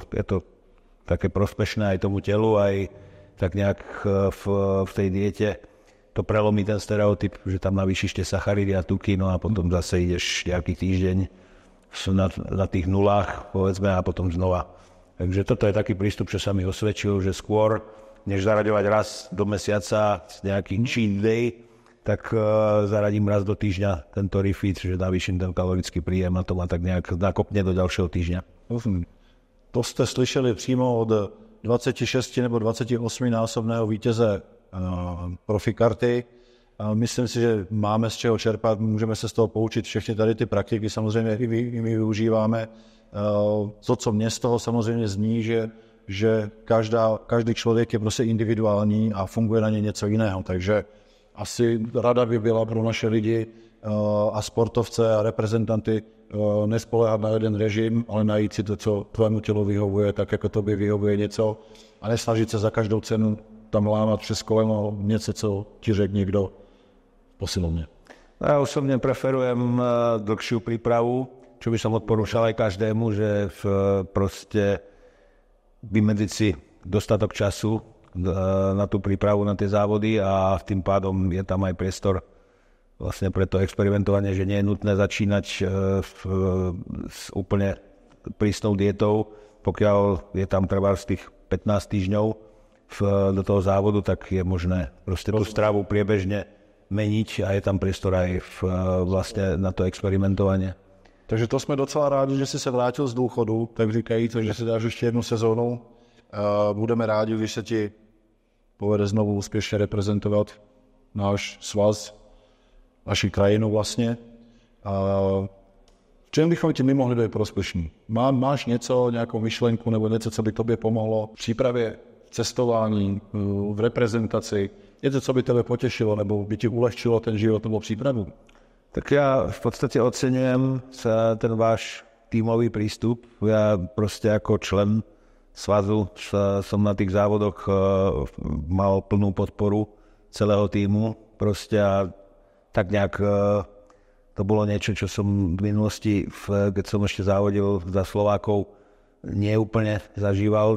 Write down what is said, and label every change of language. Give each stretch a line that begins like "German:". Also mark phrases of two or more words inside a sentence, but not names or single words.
Slovak: Je to také prospešné aj tomu telu, aj tak nejak v tej diete to prelomí ten stereotyp, že tam navýšiš tie sacharidy a tuky, no a potom zase ideš nejaký týždeň na tých nulách, povedzme, a potom znova. Takže toto je taký prístup, čo sa mi osvedčil, že skôr, než zaraďovať raz do mesiaca nejaký
English: cheat day,
Slovak: tak zaradím raz do týždňa tento refit, že navýšim ten kalorický príjem a to ma tak nejak nakopne do ďalšieho týždňa.
Czech: To jste slyšeli přímo od 26 nebo 28 násobného vítěze profi karty. Myslím si, že máme z čeho čerpat, můžeme se z toho poučit. Všechny tady ty praktiky samozřejmě i my využíváme. To, co mě z toho samozřejmě zní, že každý člověk je prostě individuální a funguje na ně něco jiného. Takže asi rada by byla pro naše lidi, a sportovce a reprezentanty nespoléhat na jeden režim, ale najít si to, co tvému tělu vyhovuje, tak jako tobě vyhovuje něco a nesnažit se za každou cenu tam lámat přes koleno něco, co ti řekne někdo v posilovně.
Slovak: Ja osobne preferujem dlhšiu prípravu, čo by som odporúčal aj každému, že proste vymedziť si dostatok času na tú prípravu, na tie závody a tým pádom je tam aj priestor vlastne pre to experimentovanie, že nie je nutné začínať s úplne prísnou dietou, pokiaľ je tam treba z tých 15 týždňov do toho závodu, tak je možné proste tú stravu priebežne meniť a je tam priestor aj vlastne na to experimentovanie.
Czech: Takže to jsme docela rádi, že jsi se vrátil z důchodu, tak říkají to, že si dáš ještě jednu sezónu. Budeme rádi, když se ti povede znovu úspěšně reprezentovat náš svaz, naši krajinu vlastně. V čem bychom ti my mohli být prospěšní? Máš něco, nějakou myšlenku nebo něco, co by tobě pomohlo v přípravě, v cestování, v reprezentaci? Něco, co by tebe potěšilo nebo by ti ulehčilo ten život nebo přípravu?
Slovak: Tak ja v podstate oceňujem ten váš tímový prístup. Ja proste ako člen svazu som na tých závodoch mal plnú podporu celého tímu. Proste a tak nejak to bolo niečo, čo som v minulosti, keď som ešte závodil za Slovákov, nie úplne zažíval.